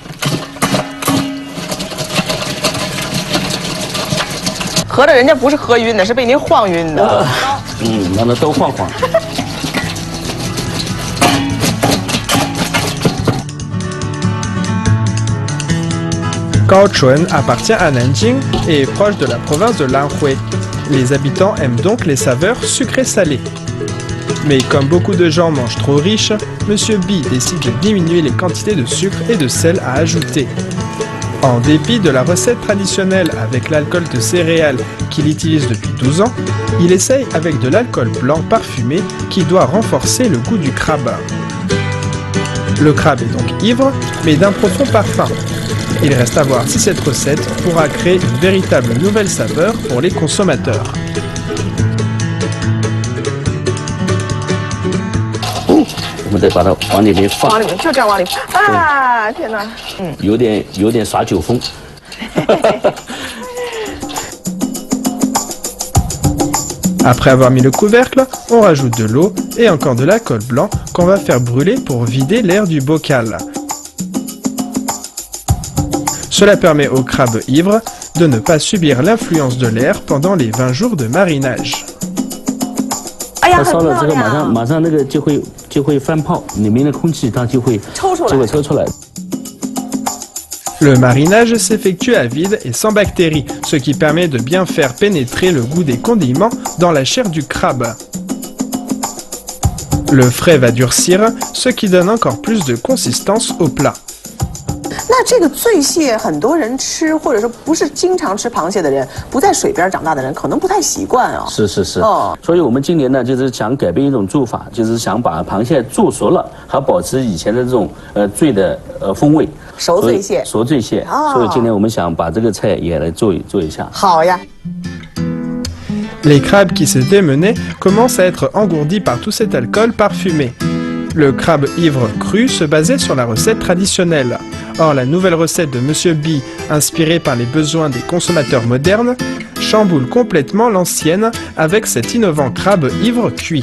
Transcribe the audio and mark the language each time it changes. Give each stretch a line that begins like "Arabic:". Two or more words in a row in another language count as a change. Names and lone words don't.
Chinese: 合着人家不是喝晕的，是被您晃晕的。让它都晃晃。
French: Kaohsiung appartient à Nanjing et est proche de la province de l'Anhui. Les habitants aiment donc les saveurs sucrées-salées. Mais comme beaucoup de gens mangent trop riche, Monsieur B décide de diminuer les quantités de sucre et de sel à ajouter. En dépit de la recette traditionnelle avec l'alcool de céréales qu'il utilise depuis 12 ans, il essaye avec de l'alcool blanc parfumé qui doit renforcer le goût du crabe. Le crabe est donc ivre, mais d'un profond parfum. Il reste à voir si cette recette pourra créer une véritable nouvelle saveur pour les consommateurs.
Chinese: Oh, 我们得把它往里面放。往里面就这样往里啊！天哪，有点耍酒疯。
French: Après avoir mis le couvercle, on rajoute de l'eau et encore de l'alcool blanc qu'on va faire brûler pour vider l'air du bocal. Cela permet au crabe ivre de ne pas subir l'influence de l'air pendant les 20 jours de marinage.
Chinese: 它烧了之后，马上那个就会翻泡，里面的空气它就会抽出来。
French: Le marinage s'effectue à vide et sans bactéries, ce qui permet de bien faire pénétrer le goût des condiments dans la chair du crabe. Le frais va durcir, ce qui donne encore plus de consistance au plat.
Chinese: 那这个醉蟹，很多人吃，或者说不是经常吃螃蟹的人，不在水边长大的人，可能不太习惯啊。是。所以我们今年呢，就是想改变一种做法，就是想把螃蟹做熟了，还保持以前的这种醉的风味。熟醉蟹。熟醉蟹。所以今年我们想把这个菜也来做一下。好呀。
French: Les crabes qui se démenaient commencent à être engourdis par tout cet alcool parfumé. Le crabe ivre cru se basait sur la recette traditionnelle. Or, la nouvelle recette de Monsieur B, inspirée par les besoins des consommateurs modernes, chamboule complètement l'ancienne avec cet innovant crabe ivre cuit.